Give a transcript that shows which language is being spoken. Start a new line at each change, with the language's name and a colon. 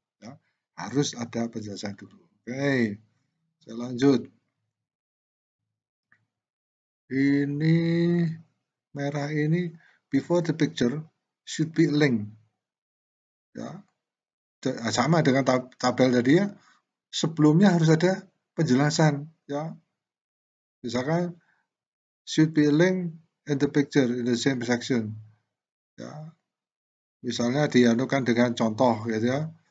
Indonesian: Ya, harus ada penjelasan dulu. Oke, saya lanjut. Ini merah ini,
English: before the picture should be a link.
Indonesian: Ya, sama dengan tabel tadi ya. Sebelumnya harus ada penjelasan.
English: Ya,
Indonesian: misalkan
English: should be a link in the picture in the same section.
Indonesian: Ya, misalnya dianukan dengan contoh gitu ya.